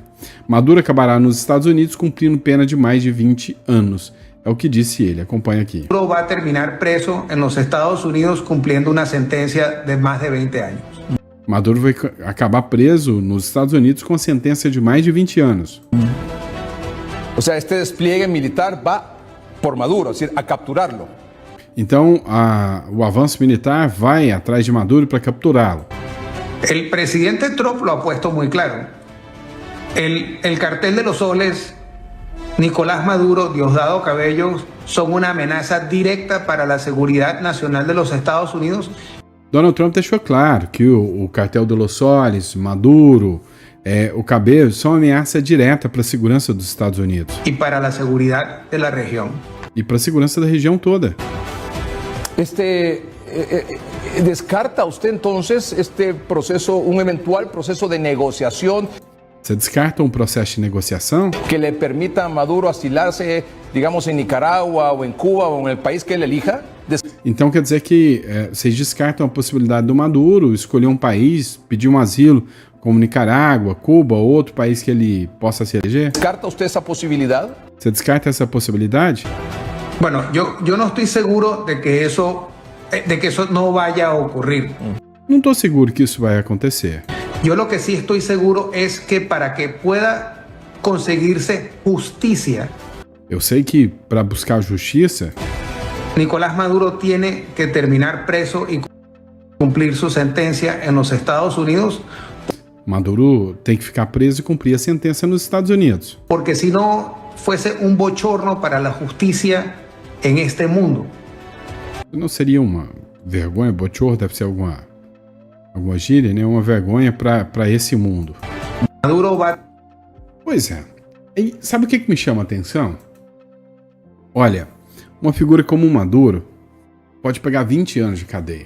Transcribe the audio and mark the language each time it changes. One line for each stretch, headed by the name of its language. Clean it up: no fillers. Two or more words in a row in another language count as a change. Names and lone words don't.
Portuguese: Maduro acabará nos Estados Unidos cumprindo pena de mais de 20 anos. É o que disse ele. Acompanha aqui. Maduro vai terminar preso nos Estados Unidos cumprindo uma sentença de mais de 20 anos. Maduro vai acabar preso nos Estados Unidos com a sentença de mais de 20 anos.
Spanish: O sea, este despliegue militar va por Maduro, es decir, a capturarlo.
Portuguese: Então, o avanço militar vai atrás de Maduro para capturá-lo.
Spanish: El presidente Trump lo ha puesto muy claro. El cartel de los soles, Nicolás Maduro, Diosdado Cabello, son una amenaza directa para la seguridad nacional de los Estados Unidos.
Portuguese: Donald Trump deixou claro que o cartel de Los Soles, Maduro, o Cabello são ameaça direta para a segurança dos Estados Unidos.
Spanish: Y para la seguridad de la región.
Portuguese: E para a segurança da região toda.
Spanish: ¿Descarta usted entonces este proceso, un eventual proceso de negociación?
Portuguese: Você descarta um processo de negociação
Spanish: Que le permita a Maduro asilarse, digamos, en Nicaragua o en Cuba o en el país que él elija?
Portuguese: Então quer dizer que vocês descartam a possibilidade do Maduro escolher um país, pedir um asilo, como Nicarágua, Cuba, ou outro país que ele possa se eleger?
Spanish: ¿Descarta usted esa posibilidad?
Portuguese: Você descarta essa possibilidade?
Spanish: Bueno, yo no estoy seguro de que eso no vaya a ocurrir.
Portuguese: Não estou seguro que isso vai acontecer.
Spanish: Yo lo que sí estoy seguro es que para que pueda conseguirse justicia,
Portuguese: Eu sei que para buscar justiça,
Spanish: Nicolás Maduro tiene que terminar preso y cumplir su sentencia en los Estados Unidos,
Portuguese: Maduro tem que ficar preso e cumprir a sentença nos Estados Unidos.
Spanish: porque si no fuese un bochorno para la justicia en este mundo.
Portuguese: Não seria uma vergonha? Bochorno deve ser alguma gíria, né? Uma vergonha para esse mundo.
Spanish: Maduro va.
Portuguese: Pois é. E sabe o que me chama a atenção? Olha, uma figura como o Maduro pode pegar 20 anos de cadeia.